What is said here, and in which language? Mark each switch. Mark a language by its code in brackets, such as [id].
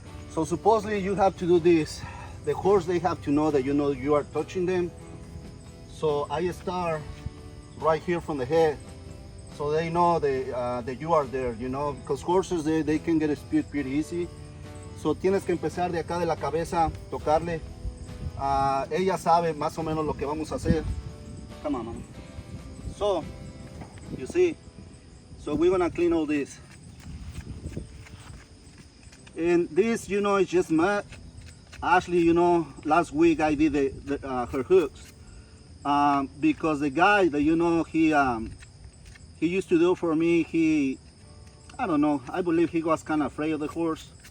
[en] So supposedly you have to do this. The horse, they have to know that, you know, you are touching them. So I start right here from the head, so they know that you are there, you know, because horses, they can get a speed pretty easy. [es] So tienes que empezar de acá de la cabeza, tocarle. Ella sabe más o menos lo que vamos a hacer. [en] Come on, mama. So, you see, so we're gonna clean all this. And this, you know, is just mud. Actually, you know, last week I did her hooks because the guy that, you know, he used to do for me, I don't know, I believe he was kind of afraid of the horse.